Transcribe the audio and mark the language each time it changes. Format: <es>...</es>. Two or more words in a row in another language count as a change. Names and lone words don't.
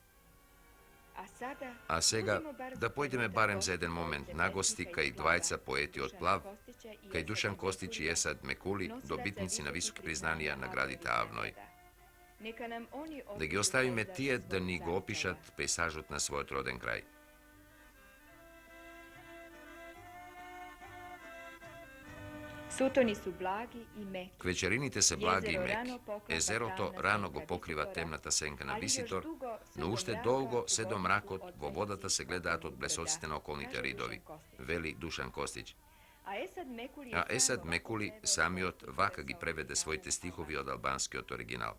<mk>А сега да појдеме барем за еден момент на гости кај двајца поети од Плав, кај Душан Костич и Есад Мекули, добитници на високи признанија на градите Авној. Да ги оставиме тие да ни го опишат пейсажот на својот роден крај.</mk> <sr>Sutoni su blagi i meki.</sr> <mk>Квечерините се благи и меки. Езерото рано го покрива темната сенка на Виситор, но уште долго се до мракот во водата се гледаат од блесоците на околните ридови, вели Душан Костич. А Есад Мекули самиот вака ги преведе своите стихови од албанскиот оригинал.</mk>